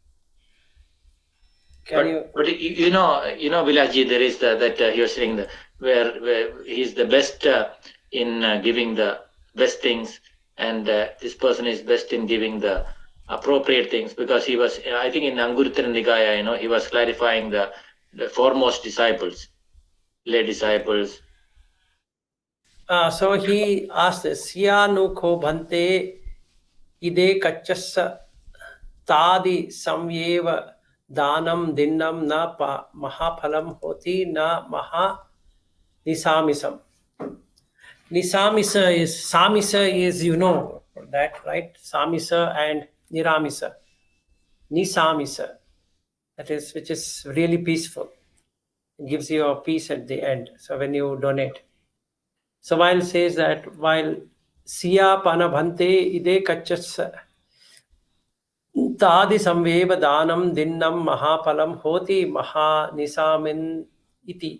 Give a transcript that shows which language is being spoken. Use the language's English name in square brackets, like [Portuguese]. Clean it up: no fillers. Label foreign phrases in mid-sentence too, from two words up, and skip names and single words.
[English] But Vilaji, there is that you're saying where he's the best in giving the best things, and this person is best in giving the appropriate things, because he was, I think, in Anguttara Nikaya, he was clarifying the foremost disciples, lay disciples. So he asked this, [Pali] Siyanu ko bhante ide kachassa tadi samyeva danam dinnam na mahaphalam hoti na maha nisamisam. [English] Nisamisa is, Samisa is, that, right? Samisa and Niramisa. Nisamisa, that is, which is really peaceful. It gives you a peace at the end. So when you donate. So while says that, while [Pali] Siya Panabhante ide kachas Tadi Samveva Danam Dinnam Mahapalam Hoti Maha Nisamin Iti.